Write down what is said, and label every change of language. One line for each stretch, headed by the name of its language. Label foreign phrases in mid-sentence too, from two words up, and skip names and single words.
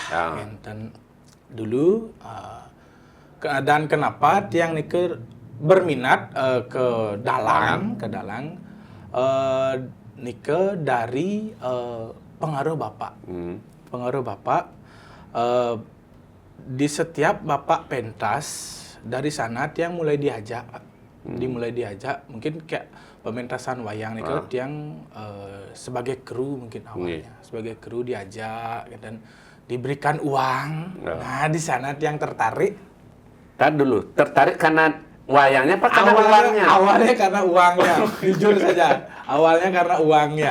Indonesian: Dan dulu dan kenapa tiang Nike berminat ke dalang Nike dari pengaruh bapak. Pengaruh bapak di setiap bapak pentas dari sana tiang mulai diajak, dimulai diajak mungkin kayak pementasan wayang Nike tiang sebagai kru mungkin awalnya, sebagai kru diajak dan diberikan uang. Nah, di sana tiang tertarik. Kan dulu, tertarik karena wayangnya apa karena uangnya? Awalnya karena uangnya, jujur saja. Awalnya karena uangnya.